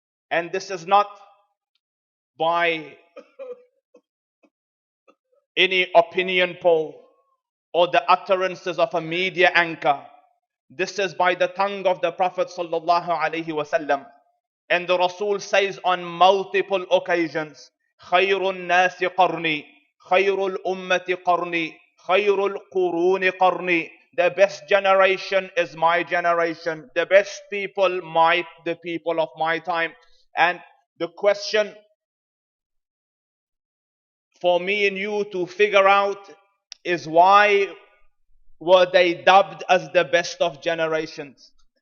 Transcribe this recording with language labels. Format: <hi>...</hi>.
<en>And this is not by any opinion poll or the utterances of a media anchor. This is by the tongue of the Prophet sallallahu alaihi wasallam. And the Rasul says on multiple occasions,</en> <ar>خَيْرُ النَّاسِ قَرْنِي خَيْرُ الْأُمَّةِ قَرْنِي خَيْرُ الْقُرُونِ قَرْنِي.</ar> <en>The best generation is my generation. The best people, the people of my time. And the question for me and you to figure out is, why were they dubbed as the best of generations?</en>